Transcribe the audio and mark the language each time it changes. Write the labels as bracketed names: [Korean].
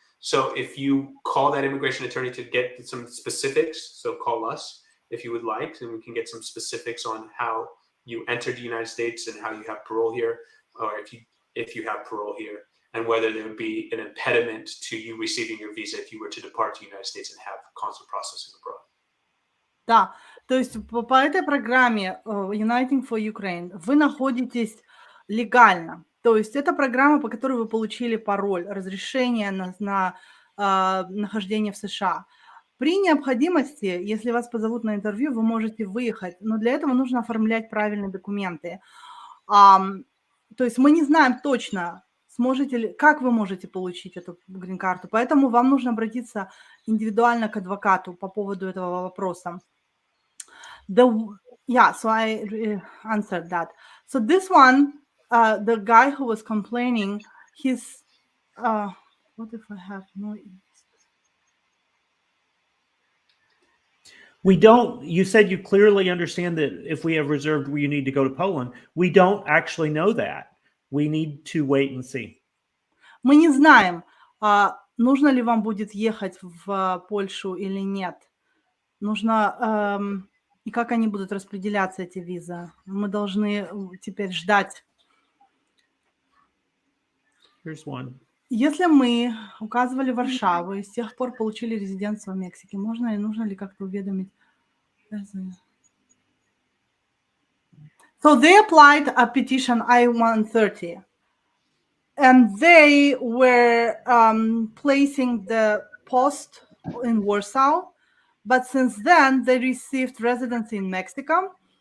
[English] So if you call that immigration attorney to get some specifics, so call us if you would like, and we can get some specifics on how you entered the United States and how you have parole here, or if you have parole here, and whether there would be an impediment to you receiving your visa if you were to depart to the United States and have consular processing abroad. [Russian] Да, то есть по этой программе Uniting for Ukraine вы находитесь легально. То есть это программа, по которой вы получили пароль, разрешение на нахождение в США. При необходимости, если вас позовут на интервью, вы можете выехать, но для этого нужно оформлять правильные документы. То есть мы не знаем точно, как вы можете получить эту грин-карту, поэтому вам нужно обратиться индивидуально к адвокату по поводу этого вопроса. [English] So I answered that. So this one, the guy who was complaining, he's, what if I have no... You said you clearly understand that if we have reserved where you need to go to Poland. We don't actually know that. We need to wait and see. [Russian] Мы не знаем, нужно ли вам будет ехать в Польшу или нет. Нужно, и как они будут распределяться, эти визы. Мы должны теперь ждать. [English] Here's one. [Russian] Если мы указывали Варшаву и с тех пор получили резидентство в Мексике, можно и нужно ли как-то уведомить? [English] So they applied a petition I-130, and they were placing the post in Warsaw, but since then they received residency in Mexico.